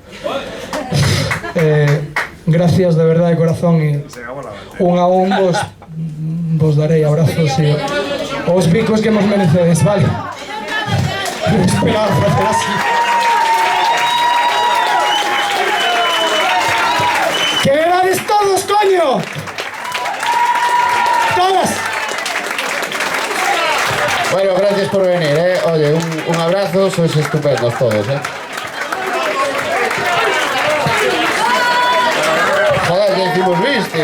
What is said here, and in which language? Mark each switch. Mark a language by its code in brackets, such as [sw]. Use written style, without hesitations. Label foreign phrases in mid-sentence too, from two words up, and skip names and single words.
[gl] Gracias de verdade de corazón e un a un vos darei abrazos e os bicos que nos merecedes, vale? Non esperaba facer así. [es] ¡Que bebades todos, coño! ¡Todas! Bueno, gracias por venir, Oye, un abrazo, sois estupendos todos, Joder, ya hicimos bis, tío.